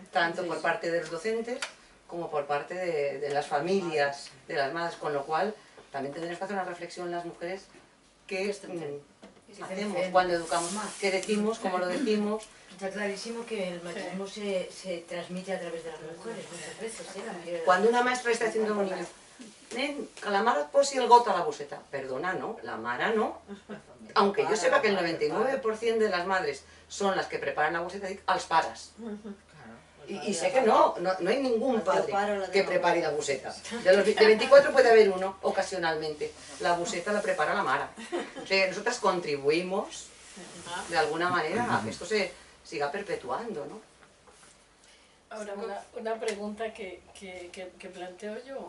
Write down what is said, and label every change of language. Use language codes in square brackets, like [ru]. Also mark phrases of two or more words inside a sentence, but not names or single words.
[es] Tanto por parte de los docentes como por parte de las familias, de las madres, con lo cual también tendremos que hacer una reflexión las mujeres que hacemos cuando educamos más, qué decimos, cómo lo decimos. Está clarísimo que el machismo se transmite a través de las mujeres muchas veces. Cuando una maestra está diciendo a un niño, [ca] nen, que la mare et posi el got a la bosseta. Perdona, no, la mare no. [es] Aunque yo sepa que el 99% de las madres son las que preparan la bosseta, [ca] dic als pares. [es] Y sé que no hay ningún padre que prepare la buseta. De 24 puede haber uno, ocasionalmente. La buseta la prepara la mare. O sea, nosotras contribuimos, de alguna manera, a que esto se siga perpetuando, ¿no? Ahora, una pregunta que planteo yo.